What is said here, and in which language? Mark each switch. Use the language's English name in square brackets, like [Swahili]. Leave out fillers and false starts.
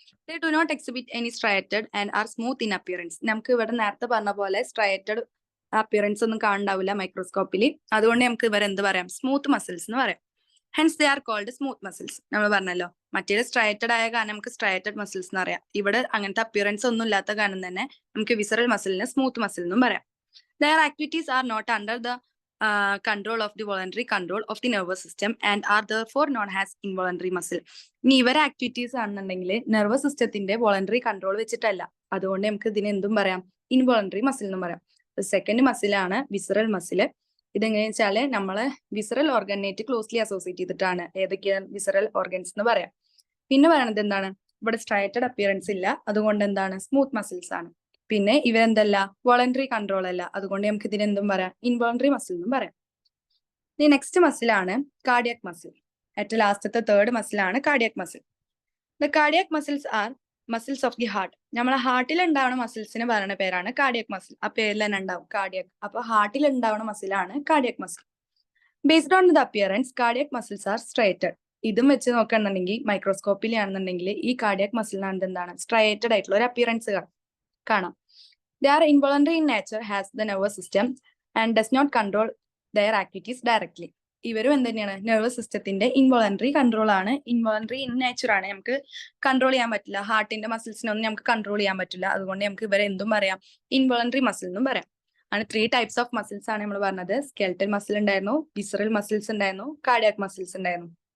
[English] They do not exhibit any striated and are smooth in appearance. [Malayalam] നമുക്ക് ഇവിടെ നേരത്തെ പറഞ്ഞ പോലെ സ്ട്രൈറ്റഡ് അപ്പിയറൻസ് ഒന്നും കാണുണ്ടാവില്ല മൈക്രോസ്കോപ്പിൽ. അതുകൊണ്ട് നമുക്ക് ഇവരെ എന്ത് പറയാം, സ്മൂത്ത് മസിൽസ് എന്ന് പറയാം. [English] Hence they are called smooth muscles. [Malayalam] നമ്മൾ പറഞ്ഞല്ലോ, മറ്റേ സ്ട്രൈറ്റഡ് ആയ കാരണം നമുക്ക് സ്ട്രൈറ്റഡ് മസിൽസ് എന്ന് പറയാം. ഇവിടെ അങ്ങനത്തെ അപ്പിയറൻസ് ഒന്നും ഇല്ലാത്ത കാരണം തന്നെ നമുക്ക് വിസറൽ മസിലിനെ സ്മൂത്ത് മസിൽ എന്നും പറയാം. [English] Their activities are not under the control of the voluntary control of the nervous system and are therefore known as involuntary muscle. [Malayalam] ഇനി ഇവരെ ആക്ടിവിറ്റീസ് ആണെന്നുണ്ടെങ്കിൽ നെർവസ് സിസ്റ്റത്തിന്റെ വോളണ്ടറി കൺട്രോൾ വെച്ചിട്ടല്ല. അതുകൊണ്ട് നമുക്ക് ഇതിനെ എന്തും പറയാം, ഇൻവോളണ്ടറി മസിൽ എന്നും പറയാം. Second മസിലാണ് visceral muscle. ഇതെങ്ങനെയാ വെച്ചാല് നമ്മള് വിസറൽ ഓർഗനായിട്ട് ക്ലോസ്ലി അസോസിയേറ്റ് ചെയ്തിട്ടാണ് ഏതൊക്കെയാണ് വിസറൽ ഓർഗൻസ് എന്ന് പറയാം. പിന്നെ പറയണത് എന്താണ്, ഇവിടെ സ്ട്രൈറ്റഡ് അപ്പിയറൻസ് ഇല്ല, അതുകൊണ്ട് എന്താണ് സ്മൂത്ത് മസിൽസ് ആണ്. പിന്നെ ഇവരെന്തല്ല, വോളണ്ടറി കൺട്രോൾ അല്ല, അതുകൊണ്ട് നമുക്ക് ഇതിനെന്തും പറയാം, ഇൻവോളണ്ടറി മസിൽ എന്നും പറയാം. ഇനി നെക്സ്റ്റ് മസിലാണ് കാർഡിയാക് മസിൽ. ഏറ്റവും ലാസ്റ്റത്തെ third മസിലാണ് cardiac muscle. [English] The cardiac muscles are muscles of the heart. [Malayalam] നമ്മളെ ഹാർട്ടിൽ ഉണ്ടാവുന്ന മസിൽസിന് പറയുന്ന പേരാണ് കാർഡിയാക് മസിൽ. ആ പേരിൽ തന്നെ ഉണ്ടാവും കാർഡിയാക്. അപ്പൊ ഹാർട്ടിൽ ഉണ്ടാവുന്ന മസിലാണ് cardiac muscle. [English] Based on the appearance cardiac muscles are striated. [Malayalam] ഇതും വെച്ച് നോക്കുകയാണെന്നുണ്ടെങ്കിൽ മൈക്രോസ്കോപ്പിലാണെന്നുണ്ടെങ്കിൽ ഈ കാർഡിയാക് മസിലിനാണ് എന്താണ്, സ്ട്രൈറ്റഡ് ആയിട്ടുള്ള ഒരു അപ്പിയറൻസ് കാണാം. [English] They are involuntary in nature, has the nervous system and does not control their activities directly. [Malayalam] ഇവരും എന്ത് തന്നെയാണ്, നെർവസ് സിസ്റ്റത്തിന്റെ ഇൻവോളണ്ടറി കൺട്രോൾ ആണ്, ഇൻവോളണ്ടറി ഇൻ നേച്ചർ ആണ്. നമുക്ക് കൺട്രോൾ ചെയ്യാൻ പറ്റില്ല, ഹാർട്ടിന്റെ മസിൽസിനൊന്നും നമുക്ക് കൺട്രോൾ ചെയ്യാൻ പറ്റില്ല. അതുകൊണ്ട് നമുക്ക് ഇവരെ എന്തും പറയാം, ഇൻവോളണ്ടറി മസിൽ എന്നും പറയാം. ആണ് 3 ടൈപ്സ് ഓഫ് മസിൽസ് ആണ് നമ്മൾ പറഞ്ഞത്. സ്കെൽറ്റൽ മസിൽ ഉണ്ടായിരുന്നു, വിസറൽ മസിൽസ് ഉണ്ടായിരുന്നു, കാർഡിയാക് മസിൽസ് ഉണ്ടായിരുന്നു.